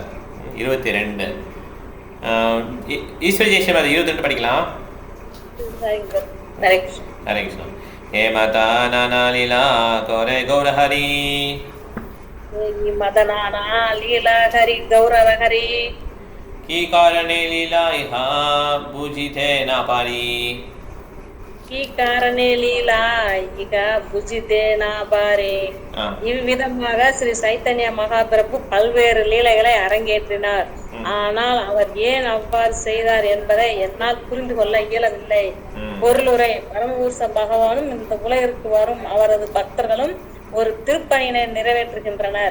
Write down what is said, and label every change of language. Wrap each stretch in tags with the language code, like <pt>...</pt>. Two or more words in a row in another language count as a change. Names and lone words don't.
<ta>22 ஈஸ்வர ஜெயஸ்ரீ அது 22 படிக்கலாம்.</ta> <bn>হরে কৃষ্ণা. হে মাতা নানা লীলা কৌরে কৌর হরি মদনানা লীলা হরি কৌরব হরি কী কারণে লীলা ইহা বুঝিতে না পারী ঈ কারণে লীলা ঈগ পুজিতে নাপারে.</bn> <ta>இவ்விதமாக ஸ்ரீ சைத்தன்ய மகாபிரபு பல்வேறு லீலைகளை அரங்கேற்றினார். ஆனால் அவர் ஏன் அவ்வாறு செய்தார் என்பதை என்னால் புரிந்து கொள்ள இயலவில்லை. பொருளுரை பரமபுருஷ பகவானும் இந்த உலகிற்கு வரும் அவரது பக்தர்களும் ஒரு திருப்பணியினை நிறைவேற்றுகின்றனர்.</ta>